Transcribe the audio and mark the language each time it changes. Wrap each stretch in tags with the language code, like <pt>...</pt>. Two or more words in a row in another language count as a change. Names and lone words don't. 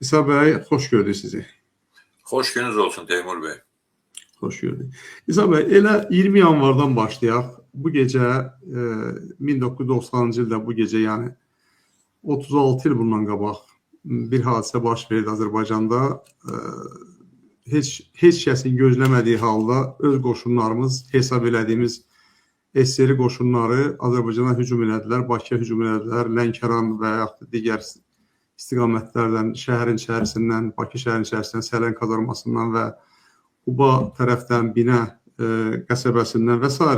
<tr>İsa Bey, hoş gördük sizi. Hoş gününüz olsun Teymur Bey. Hoş gördük. İsa Bey,</tr> <az>elə 20 yanvardan başlayaq. Bu gecə 1990-cı ildə bu gecə, yəni 36 il bundan qabaq bir hadisə baş verdi Azərbaycanda. Heç kəsin gözləmədiyi halda öz qoşunlarımız, hesab elədiyimiz SSR qoşunları Azərbaycana hücum elədilər, Bakıya hücum elədilər, Lənkəran və yaxud da digər istiqamətlərdən, şəhərin içərisindən, Bakı şəhərin içərisindən, Sələn kazarmasından və Quba tərəfdən, Binə qəsəbəsindən və s.</az>